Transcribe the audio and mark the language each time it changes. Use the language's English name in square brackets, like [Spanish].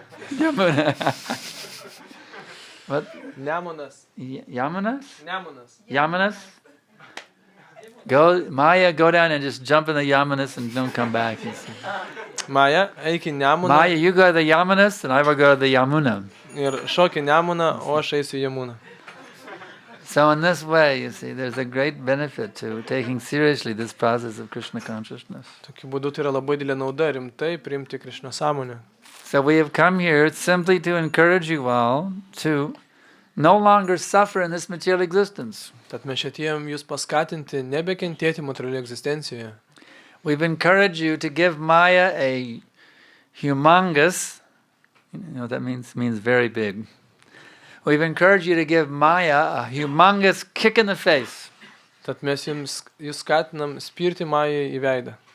[English] Yamuna. What? Nemunas. Yamunas? Nemunas. Yamanas? Go, Maya, go down and just jump in the Yamanas and don't come back. [Lithuanian] Maja, eik į Nemuną [English] Maya, you go to the Yamanas and I will go to the Yamuna. [Lithuanian] ir šok į Nemuną, o aš eisiu į Jamuną. [English] So in this way, you see, there's a great benefit to taking seriously this process of Krishna consciousness. [Lithuanian] Tokiu būdu tai yra labai didelė nauda rimtai priimti Krishna sąmonę. [English] So we have come here simply to encourage you all to no longer suffer in this material existence. [Lithuanian] Tad mes čia atėjom jūs paskatinti nebekentėti materialioje egzistencijoje. [English] We've encouraged you to give Maya a humongous, you know what that means? It means very big. We've encouraged you to give Maya a humongous kick in the face. [Lithuanian] Tad mes jūs skatinam spirti Majai į veidą.